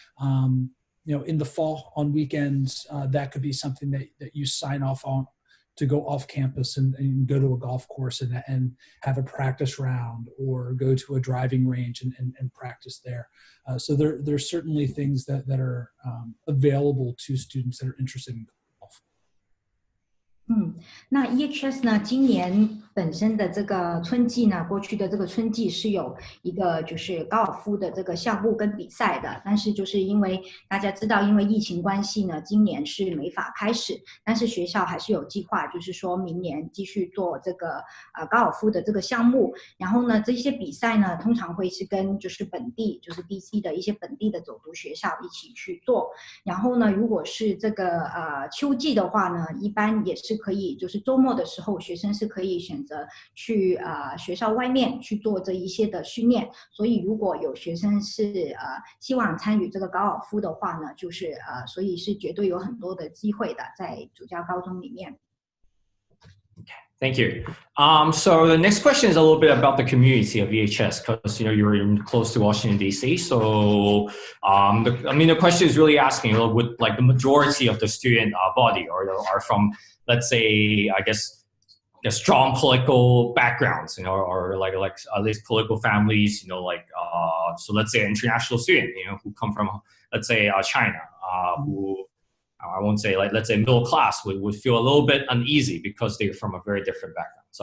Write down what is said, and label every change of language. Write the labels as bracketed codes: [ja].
[en] In the fall on weekends, that could be something that you sign off on to go off campus and go to a golf course and have a practice round, or go to a driving range and practice there. So there's certainly things that are available to students that are interested in golf. [zh] 那 EHS 呢，今年本身的这个春季呢，过去的这个春季是有一个就是高尔夫的这个项目跟比赛的，但是就是因为大家知道，因为疫情关系呢，今年是没法开始，但是学校还是有计划，就是说明年继续做这个高尔夫的这个项目。然后呢，这些比赛呢，通常会是跟就是本地，就是 DC 的一些本地的走读学校一起去做。然后呢，如果是这个秋季的话呢，一般也是可以，就是周末的时候，学生是可以选择去学校外面去做这一些的训练。所以如果有学生是希望参与这个高尔夫的话呢，就是所以是绝对有很多的机会的，在主教高中里面。 [en] Thank you. So the next question is a little bit about the community of EHS, because you're close to Washington D.C. So the question is really asking, would like the majority of the student body are from, let's say, I guess strong political backgrounds, or like at least political families, so let's say an international student, who come from, let's say, China, who I won't say, like, let's say middle class would feel a little bit uneasy because they're from a very different background.